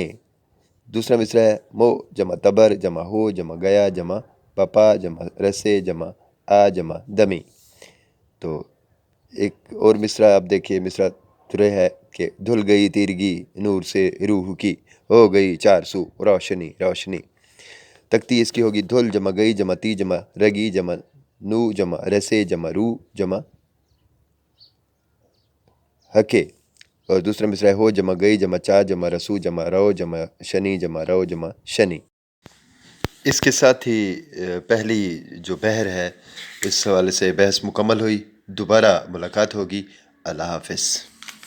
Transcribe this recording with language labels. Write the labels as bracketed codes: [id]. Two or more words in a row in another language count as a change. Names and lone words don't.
[ur] دوسرا مصرع ہے مو جمع تبر جمع ہو جمع گیا جمع پپا جمع رسے جمع آ جمع دمی۔ تو ایک اور مصرع آپ دیکھیے، مصرع ترے ہے کہ دھل گئی تیرگی نور سے روح کی ہو گئی چار سو روشنی روشنی۔ تکتی اس کی ہوگی دھل جمع گئی جمع تی جمع رگی جمع نو جمع رسے جمع رو جمع ہکے۔ اور دوسرا مصرع ہے ہو جمع گئی جمع چا جمع رسو جمع رو جمع شنی جمع رو جمع شنی۔ اس کے ساتھ ہی پہلی جو بحر ہے اس حوالے سے بحث مکمل ہوئی۔ دوبارہ ملاقات ہوگی۔ اللہ حافظ۔